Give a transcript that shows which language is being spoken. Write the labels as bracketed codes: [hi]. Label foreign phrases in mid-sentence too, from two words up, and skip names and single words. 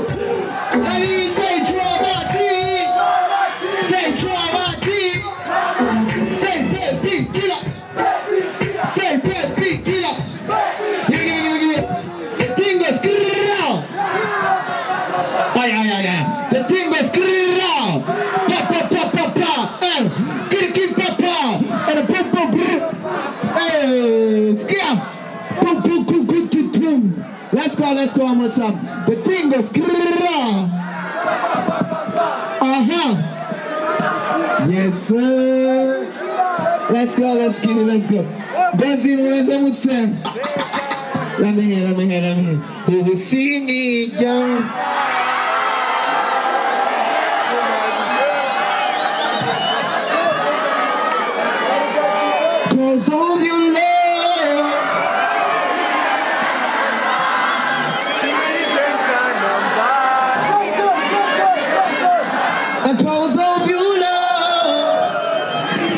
[en] Let me say drama team. Say drama team. Say baby killer. Say baby killer. The thing goes grrrr. Ay. The thing goes grrrr. Pa pa pa pa pa. Skitty papa. And a boom boom boom. Hey, scare. Boom boom boom boom boom boom. Let's go one more time. The thing goes grrrr. Yes sir. Let's go. Benzi mweze mutse. Let me hear. Who will sing it young? Cause of your love. Cause of your love.